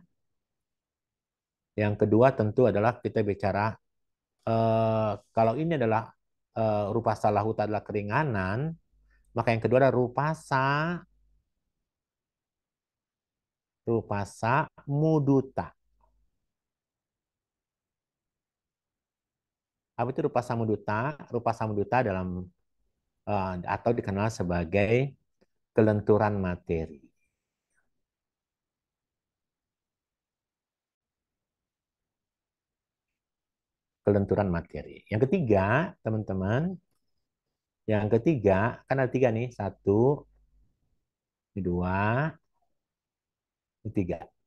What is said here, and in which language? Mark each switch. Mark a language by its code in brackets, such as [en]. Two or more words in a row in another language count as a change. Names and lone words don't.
[id] Yang kedua tentu adalah kita bicara kalau ini adalah [pi] rupa salahuta [id] adalah keringanan, maka yang kedua adalah [pi] rupasa muduta. [id] Apa itu [pi] rupasa muduta? Rupasa muduta [id] dalam atau dikenal sebagai kelenturan materi. Kelenturan materi. Yang ketiga, teman-teman, yang ketiga kan ada 3 nih, 1, ini 2, ini 3.